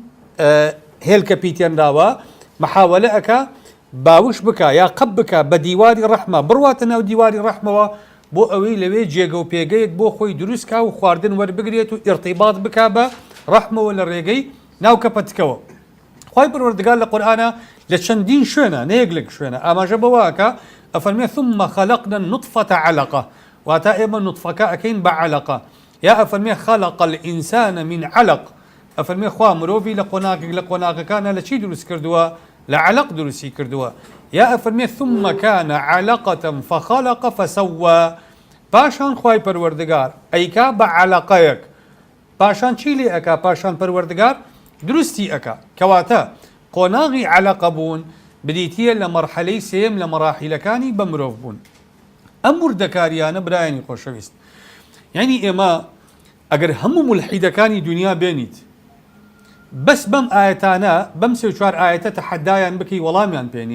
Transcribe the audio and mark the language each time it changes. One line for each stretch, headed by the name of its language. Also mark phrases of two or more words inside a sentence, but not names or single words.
Central Kurdish: هێلکە پیتێنراوە محاولە ئەکا باوش بکە یا قەب بکە بە دیواری ڕەحمە، بڕواتە ناو دیواری ڕەحمەوە بۆ ئەوەی لەوێ جێگە و پێگەیەک بۆ خۆی دروستکە و خواردن وەربگرێت و ئیرتیباط بکە بە ڕەحمەوە لە ڕێگەی ناو کەپەتکەوە. خوای پەروەردگار لە قورئانە لە چەندین شوێنە نەیەک لەک شوێنە ئاماژە بەوەکە ئەفەرمێ
Arabic: ثم خلقنا النطفة علقة،
Central Kurdish: واتە ئێمە نوتفەکە ئەکەین بە علقە. یا ئەفەرمێ
Arabic: خلق الإنسان من علق،
Central Kurdish: ئەفەرمێ خوا مرۆڤی لە قۆناغەکانە لە چی دروست کردووە؟ لە علق دروستی کردووە. یا ئەفەرمێ
Arabic: ثم كان علقة فخلق فسوى،
Central Kurdish: پاشان خوای پەروەردگار ئەیکا بە علقەیەک، پاشان چی لێ ئەکا؟ پاشان پەروەردگار دروستی ئەکا. کەواتە قۆناغی علقە بوون بریتیە لە مەرحەلەی سێم لە مەراحیلەکانی بە مرۆڤ بوون. ئەم وردەکاریانە برایانی خۆشەویست، یعنی ئێمە ئەگەر هەموو مولحیدەکانی دنیا بێنیت بەس بەم ئاەتانە بەم 3-4 ئاەتە تەحەدایان بکەی وەڵامیان پێنیە.